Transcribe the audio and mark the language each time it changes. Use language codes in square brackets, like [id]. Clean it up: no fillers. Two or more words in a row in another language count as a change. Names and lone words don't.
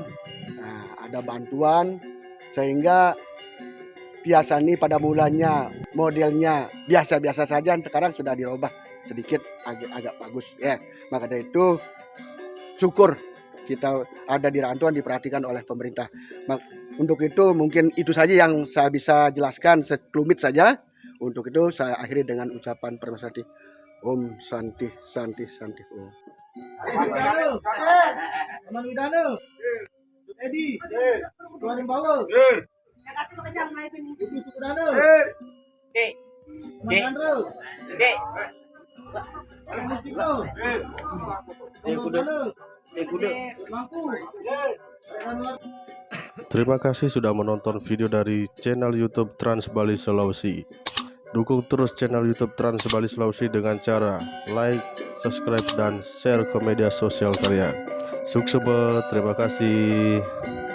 [id] Ada bantuan sehingga piasan ini pada mulanya modelnya biasa-biasa saja, sekarang sudah dirubah sedikit agak bagus ya. Maka dari itu syukur kita ada di Rantuan diperhatikan oleh pemerintah. Untuk itu mungkin itu saja yang saya bisa jelaskan sekelumit saja. Untuk itu saya akhiri dengan ucapan permasati [sa] Om Santi Santi Santi Om. [id] Widano. Aman Widano. Edi. Tuan Bawa. Ibu Sukudano. Aman Andro. Aman Mustiko. Mangku. Terima kasih sudah menonton video dari channel YouTube Trans Bali Sulawesi. Dukung terus channel YouTube Trans Bali Sulawesi dengan cara like, subscribe, dan share ke media sosial kalian. Sukses, terima kasih.